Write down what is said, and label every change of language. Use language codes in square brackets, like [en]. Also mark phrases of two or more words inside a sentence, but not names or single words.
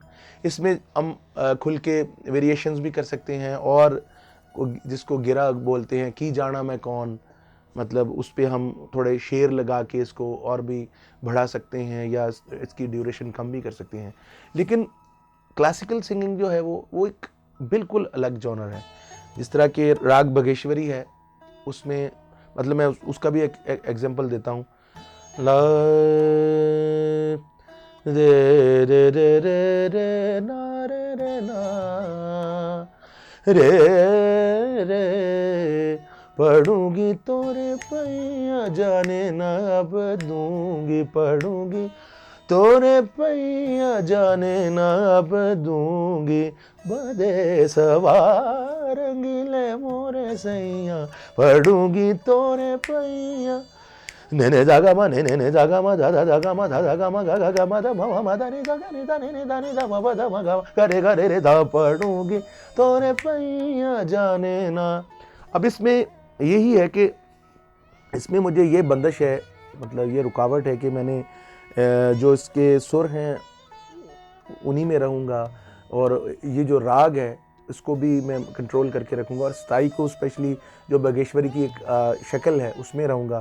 [hi] इसमें हम खुल के वेरिएशंस भी कर सकते हैं, और जिसको गिरा बोलते हैं, कि जाना मैं कौन, मतलब उस पे हम थोड़े शेर लगा के इसको और भी बढ़ा सकते हैं या इसकी ड्यूरेशन कम भी कर सकते हैं। लेकिन क्लासिकल सिंगिंग जो है वो एक बिल्कुल अलग जॉनर है। जिस तरह के राग बघेश्वरी है, उसमें मतलब मैं उसका भी एक एग्जांपल देता हूँ। ला रे रे रे रे रे ना रे रे ना रे रे, पढ़ूंगी तोरे पैया जाने ना अब दूंगी, पढ़ूंगी तोरे पैया जाने ना अब दूंगी, बदे सवार रंगीले मोरे सैया, पढ़ूंगी तोरे पैया, नेने जागा मा ने जागा मा धा धा जागा मा धा जागा मा गा गा गा मा धा मा मा धा नि गा गा नि धा नि धा मा मा धा मा गा गा रे गा रे रे धा, पढ़ूंगी तोरे पैया जाने ना। अब इसमें यही है कि इसमें मुझे ये बंदिश है, मतलब ये रुकावट है कि मैंने जो इसके सुर हैं उन्हीं में रहूँगा, और ये जो राग है इसको भी मैं कंट्रोल करके रखूँगा, और स्थाई को स्पेशली जो बघेश्वरी की एक शक्ल है उसमें रहूँगा।